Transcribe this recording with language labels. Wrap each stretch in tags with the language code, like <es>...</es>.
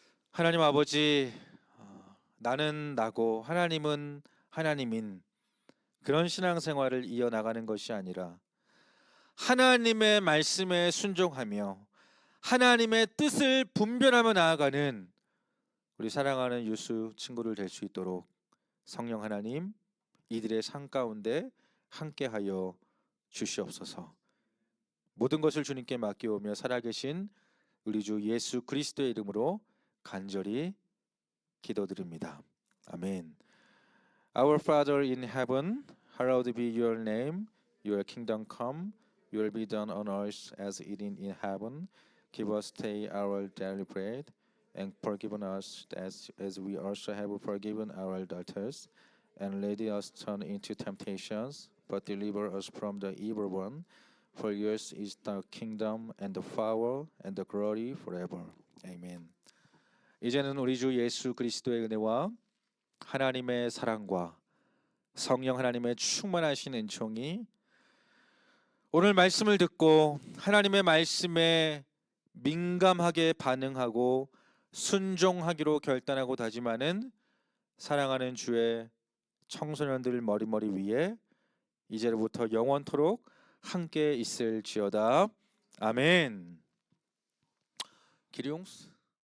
<ko>하나님 아버지, 나는 나고 하나님은 하나님인 그런 신앙생활을 이어나가는 것이 아니라 하나님의 말씀에 순종하며 하나님의 뜻을 분별하며 나아가는 우리 사랑하는 유수 친구들 될 수 있도록 성령 하나님 이들의 삶 가운데 함께하여 주시옵소서. 모든 것을 주님께 맡겨오며 살아계신 우리 주 예수 그리스도의 이름으로 간절히 기도드립니다. 아멘.</ko> <en>Our Father in heaven, hallowed be your name. Your kingdom come. Your will be done on earth as it is in heaven. Give us today our daily bread, and forgive us as we also have forgiven our debtors. And lead us not into temptations, but deliver us from the evil one. For yours is the kingdom and the power and the glory forever. Amen.</en> <ko>이제는 우리 주 예수 그리스도의 은혜와 하나님의 사랑과 성령 하나님의 충만하신 은총이 오늘 말씀을 듣고 하나님의 말씀에 민감하게 반응하고 순종하기로 결단하고 다짐하는 사랑하는 주의 청소년들 머리머리 위에 이제로부터 영원토록 함께 있을지어다. 아멘. 기룡스</ko>